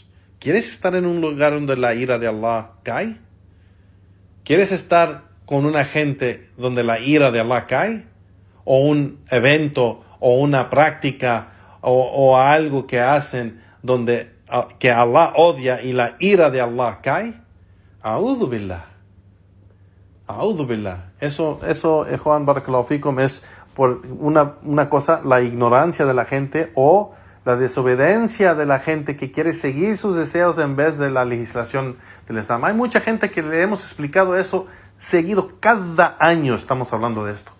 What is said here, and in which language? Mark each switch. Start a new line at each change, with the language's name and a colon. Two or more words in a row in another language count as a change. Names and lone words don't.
Spanish: ¿Quieres estar en un lugar donde la ira de Allah cae? ¿Quieres estar con una gente donde la ira de Allah cae? ¿O un evento o una práctica o algo que hacen donde que Allah odia y la ira de Allah cae?
Arabic: أعوذ بالله. أعوذ بالله.
Spanish: Eso, Juan
Arabic: بارك الله فيكم,
Spanish: es por una cosa, la ignorancia de la gente o la desobediencia de la gente que quiere seguir sus deseos en vez de la legislación del Islam. Hay mucha gente que le hemos explicado eso seguido. Cada año estamos hablando de esto.